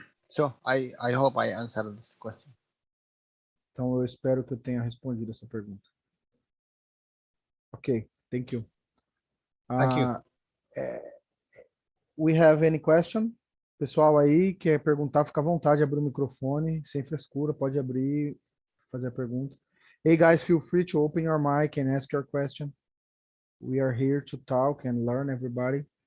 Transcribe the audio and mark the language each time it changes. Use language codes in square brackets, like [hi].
[en] So I hope I answered this question. [pt] Então eu espero que eu tenha respondido essa pergunta. [en] Ok, thank you. Thank you. We have any question? [pt] Pessoal aí quer perguntar, fica à vontade, abre o microfone, sem frescura, pode abrir, fazer a pergunta. [en] Hey guys, feel free to open your mic and ask your question. We are here to talk and learn, everybody.